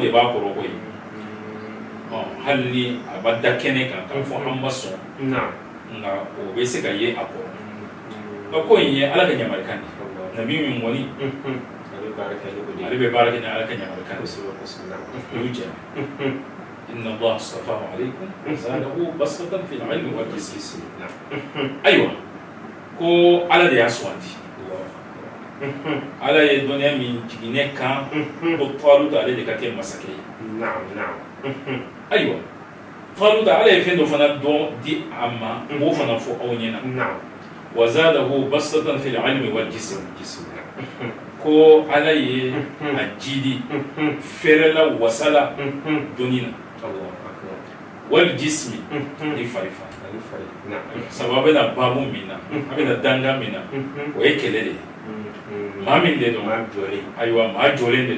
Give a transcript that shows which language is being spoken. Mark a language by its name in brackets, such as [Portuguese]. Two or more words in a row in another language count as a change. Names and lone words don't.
[Bambara] de b'a kɔrɔ koyi hali ni a ma da kɛnɛ kan k'a fɔ an ma sɔn nka o bɛ se ka ye a kɔrɔ nka ko in ye ala ka yamarukan de nabi min kɔni ale bɛ baara kɛ ni ala ka yamarukan de o y'u jɛ [Arabic] إن الله اصطفاه عليكم زاده بسطة في العلم والجسم [Bambara] ayiwa ko ala de y'a sugandi ala ye dɔnniya min jigin ne kan ko Taluta ale de ka kɛ masakɛ ye ayiwa Taluta ala ye fɛn dɔ fana dɔn di a ma k'o fana fɔ aw ɲɛna [Arabic] و زاده بسطة في العلم والجسم [Bambara] ko ala ye a jidi fɛrɛla wasala dɔnni na [Arabic] والجسم [Bambara] ni fari sabu a bɛna baabu min na a bɛna danga min na o ye kɛlɛ de ye maa min de don ayiwa maa jɔlen de